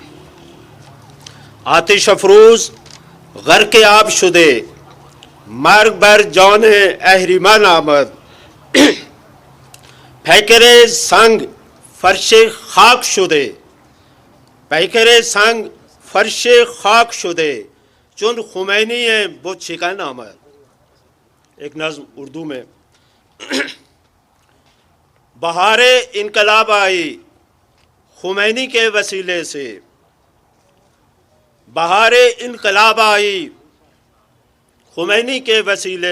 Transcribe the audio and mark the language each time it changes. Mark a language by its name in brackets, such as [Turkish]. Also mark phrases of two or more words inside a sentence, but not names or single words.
[Persian] آتش افروز غرق آب شده، مرگ بر جان اهریمن آمد. پیکر سنگ فرش خاک شده، پیکر سنگ فرش خاک شده، چون خمینی بت شکن آمد. [Urdu] ایک نظم اردو میں. بہار انقلاب آئی خمینی کے وسیلے سے، بہار انقلاب آئی خمینی کے وسیلے